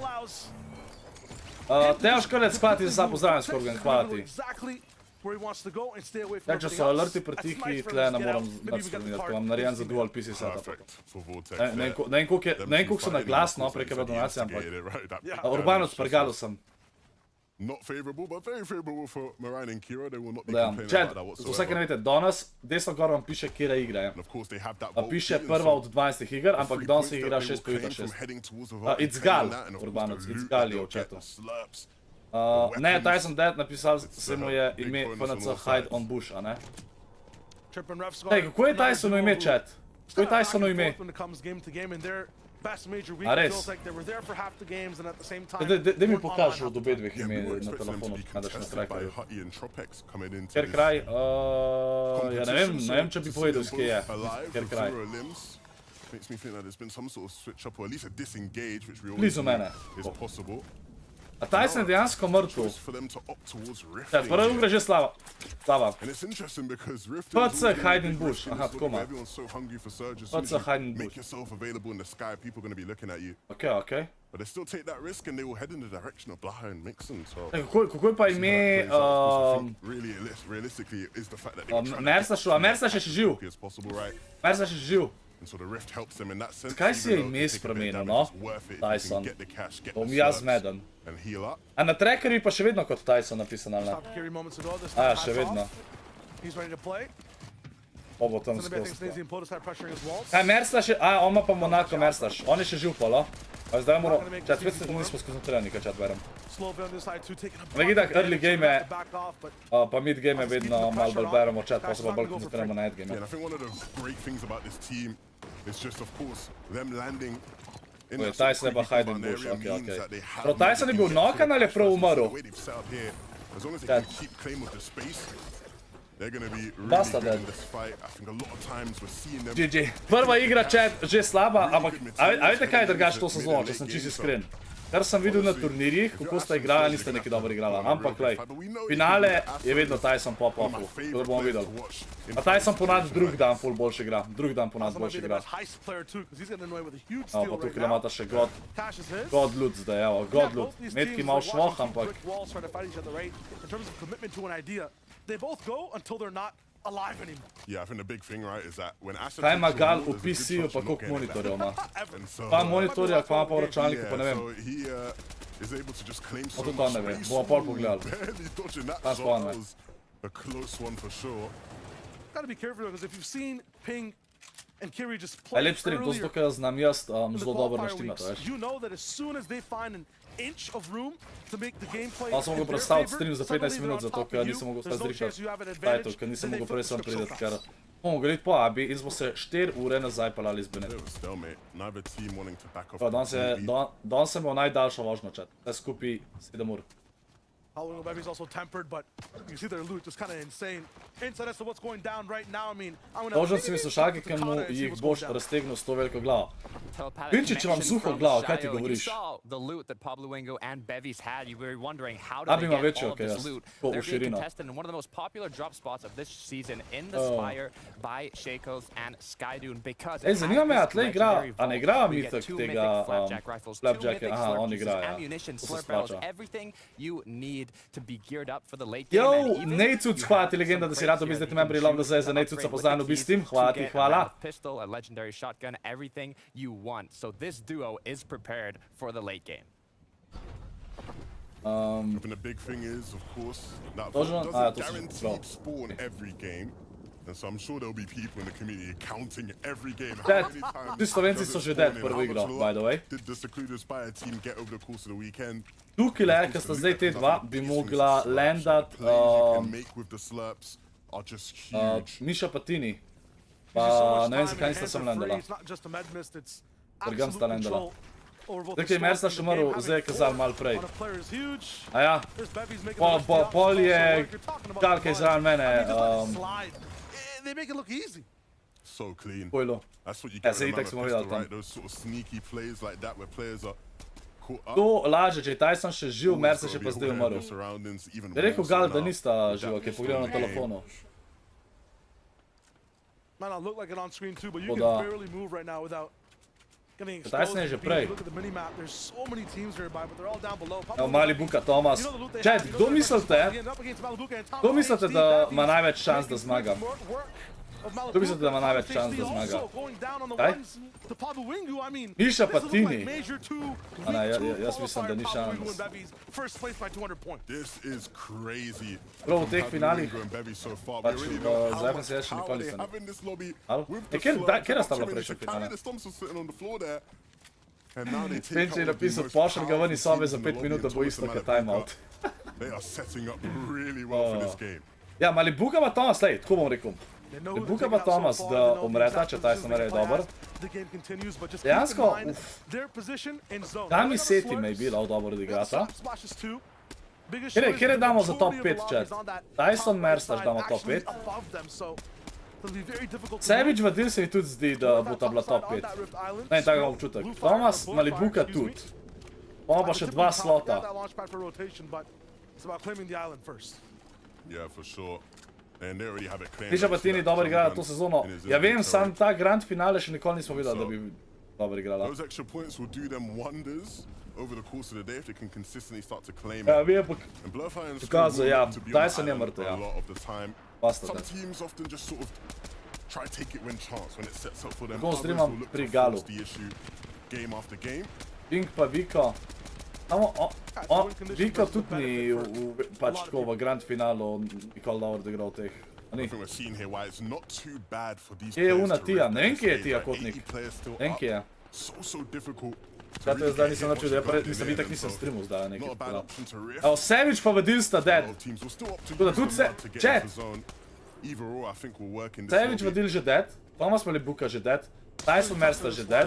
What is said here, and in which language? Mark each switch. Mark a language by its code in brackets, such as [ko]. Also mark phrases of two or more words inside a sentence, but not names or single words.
[sl] Teoš Krlec, hvala ti za sam pozdravljen, Skorgan, hvala ti. Ja, če so alerti pretihi, tle ne moram nadspremenjati, ko imam narejen za [en] dual PC setup. [sl] Ne vem, koliko so na glas, no, prek je donacija, ampak... Urbano sprgalo sem. [en] Not favorable, but very favorable for Marine and Kira. They will not be [sl] Dejam, [en] complaining [sl] chat, [en] about that [sl] za vse, [en] whatsoever. [sl] ki ne veste, danes, desno gor vam piše, kjera igra je. [en] And of course, they have that [sl] Piše prva od 12 iger, ampak danes se igra 6 po 6. It's Gal, Urbanoc, It's Gal je v chatu. Ne, Tyson Dead napisal se mu je ime FNC Hide on Bush, a ne? Hej, kako je Tysono ime, chat? Kako je Tysono ime? A res? Daj mi pokaži od obe dveh ime na telefonu, kaj daš na trackerju. Ker kraj, ja ne vem, če bi povedal, iz kje je. Ker kraj. [en] Makes me think that there's been some sort of switch up or at least a disengage, which we always [sl] Blizu mene. [en] is possible. [sl] A Tyson je dejansko mrtev. [en] For them to opt towards Rift. [sl] Prva igra že slava. [en] And it's interesting because Rift [sl] PC Hide in Bush, aha, tako ima. [en] Everyone's so hungry for Surge. As soon as [sl] PC Hide in [en] you [sl] Bush. [en] make yourself available in the sky, people are going to be looking at you. [sl] Okej. [en] But they still take that risk and they will head in the direction of Blaha and Mixon. So [sl] Kako je pa ime... [en] really realistically is the fact that they were trying to [sl] Mersašu, a Mersaš je še živ. [en] as possible, right? [sl] Mersaš je še živ. [en] And so the Rift helps them in that sense. [sl] Zakaj si je [en] even though [sl] ime [en] to take a bit of [sl] spremenil, [en] damage, [sl] no? [en] it's worth it if you [sl] Tyson. [en] can get the cash, get [sl] Bom [en] the [sl] jaz [en] slurps [sl] meden. [en] and heal up. [sl] A na trackerju pa še vedno kot Tyson napisan, ali ne? A, še vedno. Pa bo tam skozi. Kaj, Mersaš je... A, on ima pa Monaco Mersaš. On je še živ polo. Zdaj moramo, čat, spet se nismo skoncentrirani, kaj čat berem. Ampak itak, [en] early game, [sl] pa [en] mid game [sl] vedno malo bolj beremo čat, pa se pa bolj koncentriramo na [en] end game. Yeah, and I think one of the great things about this team is just, of course, them landing in that [sl] Tyson je pa [en] sort of hiding bush, area [sl] okej. [en] means that they have [sl] Bro, Tyson je bil knokan ali je prav umrl? [en] the way they've set up here, as long as they can keep claim of the space, they're going to be really [sl] Basta [en] good in [sl] dead. [en] this fight. I think a lot of times we're seeing them. [sl] GG. Prva igra, chat, že slaba, ampak a veste kaj je drugače to sezono, če sem čisto iskren. Kar sem videl na turnirjih, kako sta igrala, niste neki dobro igrala, ampak lej, finale je vedno Tyson pop-ofu, to bomo videli. A Tyson ponad drug dan ful boljše igra, drug dan ponad boljše igra. Pa tukaj imata še God Loot zdaj, evo, God Loot. Metki malo švoh, ampak... [en] Yeah, I think the big thing, right, is that when Asher [sl] Kaj ima [en] takes [sl] Gal [en] the [sl] v [en] ball, there's a [sl] PC-ju, [en] good [sl] pa [en] chance [sl] koliko [en] you'll get [sl] monitorjev ima? [en] And so- [sl] Pa monitorja, pa ima pa v računalniku, pa ne vem. [en] So he is able to just claim so [sl] to [en] much [sl] ne ve, [en] space. [sl] bomo pol pogledali. [en] Barely dodging that [sl] Tam [en] shot. [sl] spawn, [en] That [sl] ne. [en] was a close one for sure. Gotta be careful because if you've seen Ping and Kiri just [sl] Aj [en] play [sl] lep stream, to [en] earlier [sl] zato, ker znam jaz [en] in the [sl] zelo dobro [en] qualifier [sl] naštimati, [en] weeks, [sl] veš. [en] you know that as soon as they find an inch of room to make the gameplay [sl] Pa sem mogel [en] in their [sl] predstaviti [en] favor, [sl] stream za [en] suddenly [sl] 15 [en] they're [sl] minut, [en] on [sl] zato [en] top [sl] ker [en] of [sl] nisem [en] you. [sl] mogel [en] There's [sl] stati [en] no chance you have an advantage, [sl] title, ker nisem [en] then they [sl] mogel prej sam [en] flip so [sl] priti, ker [en] fast. [sl] bomo mogli iti po Abi in smo se 4 ure nazaj pelali z Benet. [en] Bit of a stalemate. Neither team wanting to back off. [sl] Pa danes sem imel najdaljšo vožnjo, chat. Vse skupaj 7 ur. [en] Halloween Baby's also tempered, but you see their loot just kind of insane. Insight as to what's going down right now. I mean, I'm gonna [sl] Možno si mi slušalke, ki mu jih boš raztegnil s to veliko glavo. Pinči, če imam suho glavo, kaj ti govoriš? Abi ima večjo, kaj jaz, ko v širino. Ej, zanima me, a tle igra, a ne igra mitek tega Flapjacka? Aha, on igra, ja. To se splača. Yo, Nejcuc, hvala ti legenda, da si rad obizdeti membri Love za za Nejcuca pozdravljen obistim, hvala ti, hvala. [en] Pistol, a legendary shotgun, everything you want. So this duo is prepared for the late game. I think the big thing is, of course, that Doesn't- Vault [sl] ah, [en] doesn't [sl] to se [en] guaranteed [sl] sprav. [en] spawn every game. And so I'm sure there'll be people in the community counting every game. [sl] Dead. [en] How many times [sl] Ti Slovenci [en] does it [sl] so že [en] spawn [sl] dead [en] in? [sl] prvo [en] How [sl] igro, [en] much by the way. luck did the Secluded Spire team get over the course of the weekend? [sl] Tukaj le, ker sta zdaj te dva, bi mogla landat [en] The plays you can make with the slurps are just huge. [sl] Miša Patini. [en] There's just so [sl] Pa [en] much [sl] ne vem, [en] time [sl] zakaj [en] and [sl] nista [en] hands [sl] sem [en] are free. [sl] landala. [en] It's not just a med mist, it's [sl] Trgam sta [en] absolute [sl] landala. [en] control over both [sl] Zdaj, [en] the [sl] ki je Mersa [en] squad [sl] še [en] and the game. [sl] moral, zdaj je [en] Having [sl] kazal [en] four [sl] malo prej. [en] on a player is huge. [sl] A ja, [en] There's Bevy's making [sl] pol, [en] the rest of the [sl] pol [en] offense [sl] je [en] also work. You're talking about [sl] Galka [en] the [sl] izraven mene, [en] I mean, just let it slide. They make it look easy. So clean. [sl] pojlo. [en] That's what you [sl] Ja, [en] get [sl] saj [en] with a [sl] itak [en] man [sl] smo [en] with [sl] videli [en] pistol, [sl] tam. [en] right? Those sort of sneaky plays like that where players are caught up. [sl] To laže, če je Tyson še živ, Mersa še pa zdaj umrl. Je rekel Gal, da nista živa, ki je pogledal na telefonu. [en] Might not look like it on screen too, but you [sl] Koda. [en] can barely move right now without getting [sl] Tyson [en] exposed. [sl] je že [en] If you [sl] prej. [en] look at the minimap, there's so many teams nearby, but they're all down below. [sl] Evo, mali Buka Tomas. [en] You know the loot they [sl] Čet, [en] have, you know [sl] kdo [en] they're [sl] mislite, [en] end up against Malibuka and Tom [sl] kdo mislite, [en] HD, [sl] da [en] Bevy's [sl] ima največ šans, da [en] making [sl] zmaga? [en] smart work of [sl] Kdo mislite, da ima [en] Malibuka. [sl] največ [en] Tom [sl] šans, da [en] HD [sl] zmaga? [en] also going down on the [sl] Kaj? [en] ones to Pablo Wingu. I mean, [sl] Miša [en] this looked like [sl] Patini. [en] major two, [sl] A ne, [en] week two [sl] jaz mislim, da ni [en] qualifier Pablo Wingu [sl] šans. [en] and Bevy's first place by 200 points. This is crazy. [sl] Prav v teh finalih, Pač, za FNCS še nikoli nisem. Alo? Kjera sta bila prejšnja finale? Penči je napisal, pošalj ga ven iz sobe za 5 minut, da bo isto kot timeout. [en] They are setting up really well for this game. [sl] Ja, Malibuka pa Tomas, lej, tako bom rekel. [en] They know who to [sl] Buka [en] take [sl] pa [en] out so [sl] Tomas, [en] far, [sl] da [en] they know the [sl] umreta, [en] exact [sl] če positions Tyson [en] they [sl] je [en] can play [sl] dober. [en] as. The game continues, but just [sl] Dejansko, [en] keep in mind their position in zone. [sl] Tam [en] They're [sl] mi [en] gonna [sl] seti me je [en] slurps, [sl] bila dobro odigrata. [en] slap splashes too. Biggest [sl] Kjer je- [en] shooters, [sl] kjer je [en] the [sl] damo za top [en] majority of [sl] 5 [en] lobbies [sl] chat? [en] on that [sl] Tyson, [en] top [sl] Mercer [en] side [sl] damo top [en] actually [sl] 5. [en] above them, so it'll be very difficult to [sl] Sebič [en] move. [sl] vadil se mi tudi zdi, da bo ta bila top 5. Ne, tako imam občutek. Tomas, Malibuka tudi. Bomo pa še dva slota. [en] It's about claiming the island first. Yeah, for sure. And they already have it claimed. [sl] Miša Patini dobro igrala to sezono. Ja vem, sam ta grand finale še nikoli nismo videli, da bi dobro igrala. [en] Those extra points will do them wonders over the course of the day if they can consistently start to claim [sl] Ja, [en] it. [sl] vi je pa [en] And Blurfire and [sl] pokazal, ja, [en] to be on [sl] Tyson je [en] island [sl] mrtev, [en] a [sl] ja. [en] lot of the time. [sl] Basta [en] Some [sl] dead. [en] teams often just sort of try to take it when chance, when it sets up for them. [sl] Tako [en] Others [sl] streamam [en] will look [sl] pri [en] to [sl] Galu. [en] force the issue game after game. [sl] Pink pa Viko. Viko tudi ni pač tako v grand finalu nikoli dobro odigral teh. A [en] I [sl] ni? [en] think we're seeing here why it's not too bad for these [sl] Kje je [en] players [sl] una [en] to [sl] Tija? [en] rip [sl] Ne vem, [en] this [sl] kje je [en] stage, [sl] Tija [en] right? [sl] Kotnik. [en] 80 players still [sl] Ne vem, [en] up. [sl] kje je. [en] so difficult. [sl] Kaj to je zdaj, nisem načel, da je pa nisem itak nisem streamal zdaj nekaj. Evo, Savage pa Vadilsta dead. Tako da tudi se, chat. Savage Vadil že dead, Thomas Malibuka že dead, Tyson Mersta že dead.